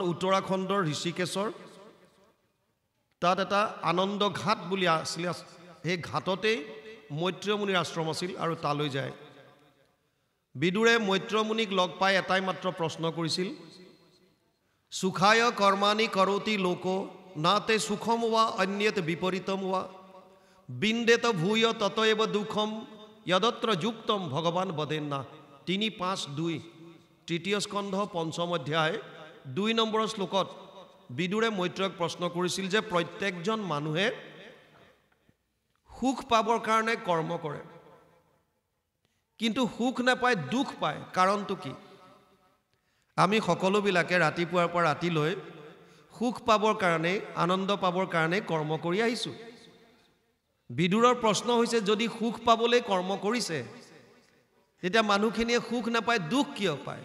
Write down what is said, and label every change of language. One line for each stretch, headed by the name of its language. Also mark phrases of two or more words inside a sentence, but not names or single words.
Assamese: উত্তৰাখণ্ডৰ ঋষিকেশৰ তাত এটা আনন্দ ঘাট বুলি আছিলে সেই ঘাটতেই মৈত্ৰেয় মুনিৰ আশ্ৰম আছিল আৰু তালৈ যায় বিদুৰে মৈত্ৰেয় মুনিক লগ পাই এটাই মাত্ৰ প্ৰশ্ন কৰিছিল
Sanskrit: सुखाय कर्माणि करति लोक नाते सुखम वा अन्यत विपरीतम वा विन्देत भूय ततएव दुखम यदत्र युक्तम भगवान वदेन्ना
Assamese: 3:5-2 তৃতীয় স্কন্ধ পঞ্চম অধ্যায় 2 নম্বৰ শ্লোকত বিদুৰে মৈত্ৰেয়ক প্ৰশ্ন কৰিছিল যে প্ৰত্যেকজন মানুহে সুখ পাবৰ কাৰণে কৰ্ম কৰে কিন্তু সুখ নাপায় দুখ পায় কাৰণটো কি আমি সকলোবিলাকে ৰাতিপুৱাৰ পৰা ৰাতিলৈ সুখ পাবৰ কাৰণে আনন্দ পাবৰ কাৰণে কৰ্ম কৰি আহিছোঁ বিদুৰৰ প্ৰশ্ন হৈছে যদি সুখ পাবলৈ কৰ্ম কৰিছে তেতিয়া মানুহখিনিয়ে সুখ নাপায়, দুখ কিয় পায়?